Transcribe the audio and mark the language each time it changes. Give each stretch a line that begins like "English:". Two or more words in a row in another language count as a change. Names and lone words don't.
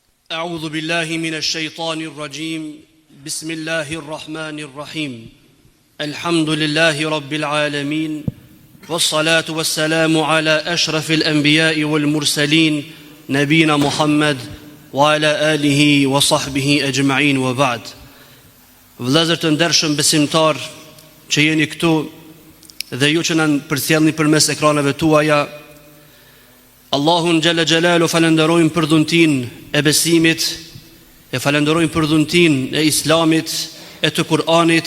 Arabic: أعوذ بالله من الشيطان الرجيم بسم الله الرحمن الرحيم الحمد لله رب العالمين والصلاة والسلام على أشرف الأنبياء والمرسلين نبينا محمد وعلى آله وصحبه أجمعين وبعد.
Albanian: Vëllezër të ndershëm besimtar që jeni këtu dhe ju që na përcjellni përmes ekraneve tuaja, Allahun
Arabic: جل جلاله
Albanian: falenderojmë për dhuntin e besimit, e falenderojmë për dhuntin e Islamit, e të Kur'anit.